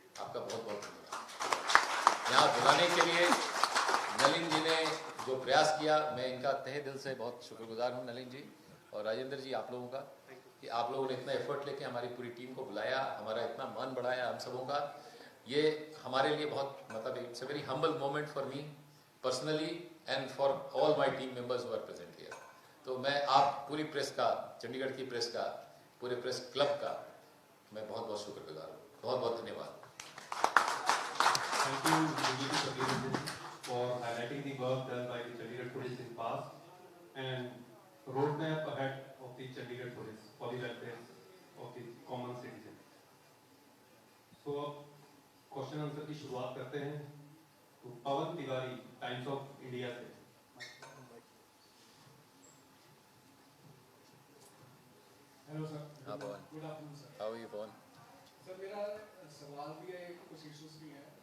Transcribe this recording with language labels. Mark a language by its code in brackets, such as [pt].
[hi] आपका बहुत बहुत धन्यवाद। यहाँ बुलाने के लिए नलिन जी ने जो प्रयास किया, मैं इनका तहे दिल से बहुत शुक्रगुजार हूँ, नलिन जी और राजेंद्र जी, आप लोगों का, कि आप लोगों ने इतना एफर्ट लेके हमारी पूरी टीम को बुलाया, हमारा इतना मान बढ़ाया हम सबों का। ये हमारे लिए बहुत, मतलब [en] It's a very humble moment for me personally and for all my team members who are present here. [hi] तो मैं आप पूरी प्रेस का, चंडीगढ़ की प्रेस का, पूरे प्रेस क्लब का मैं बहुत बहुत शुक्रगुजार हूँ। बहुत बहुत धन्यवाद। [en] Thank you, DGP Satyendra, for highlighting the work done by the Chandigarh Police in past and roadmap ahead of the Chandigarh Police for the welfare of the common citizen. [hi] So, question answer की शुरुआत करते हैं। तो पवन Tiwari, times of India से। [en] Hello sir. [hi] हाँ पवन, [en] Good afternoon sir. How are you Pavan? [hi] Sir मेरा सवाल भी है, कुछ इश्यूज भी हैं